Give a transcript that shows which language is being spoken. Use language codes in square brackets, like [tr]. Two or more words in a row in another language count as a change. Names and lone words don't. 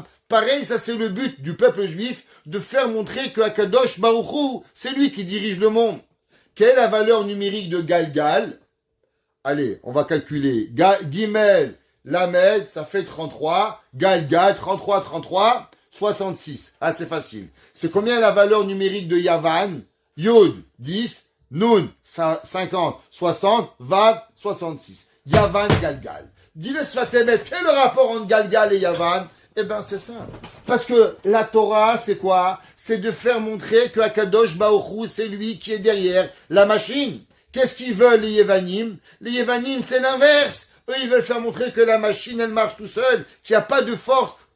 [fr] Pareil, ça c'est le but du peuple juif, de faire montrer que [he] הקדוש ברוך הוא, [fr] c'est lui qui dirige le monde. Quelle est la valeur numérique de Galgal? Allez, on va calculer. Gimel, Lamed, ça fait 33. Galgal, 33, 66. Ah, c'est facile. C'est combien la valeur numérique de Yavan? Yod, 10. Nun, 50. 60. Vav, 66. Yavan, Galgal. Dis-le Sfat Emet, quel est le rapport entre Galgal et Yavan? Eh ben, c'est simple. Parce que la Torah, c'est quoi? C'est de faire montrer que [he] הקדוש ברוך הוא, [fr] c'est lui qui est derrière la machine. Qu'est-ce qu'ils veulent, les Yevanim? Les Yevanim, c'est l'inverse. Eux, ils veulent faire montrer que la machine, elle marche tout seul, qu'il n'y a pas de force.